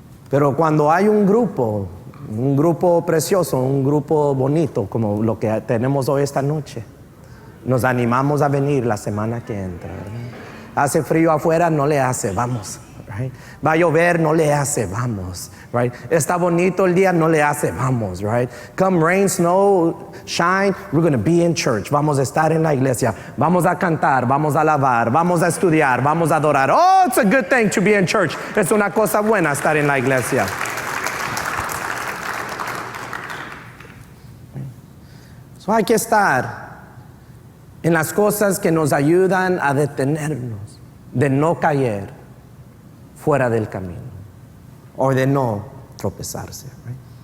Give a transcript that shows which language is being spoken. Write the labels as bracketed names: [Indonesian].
[Spanish] Pero cuando hay un grupo precioso, un grupo bonito como lo que tenemos hoy esta noche, nos animamos a venir la semana que entra, ¿verdad? Hace frío afuera, no le hace, vamos, [English] right? [Spanish] Va a llover, no le hace, vamos, right? Está bonito el día, no le hace, vamos, [English] right? Come rain, snow, shine, we're going to be in church. [Spanish] Vamos a estar en la iglesia, vamos a cantar, vamos a alabar, vamos a estudiar, vamos a adorar. [English] Oh, it's a good thing to be in church. [Spanish] Es una cosa buena estar en la iglesia. So hay que estar en las cosas que nos ayudan a detenernos, de no caer fuera del camino o de no tropezarse. [English] Right?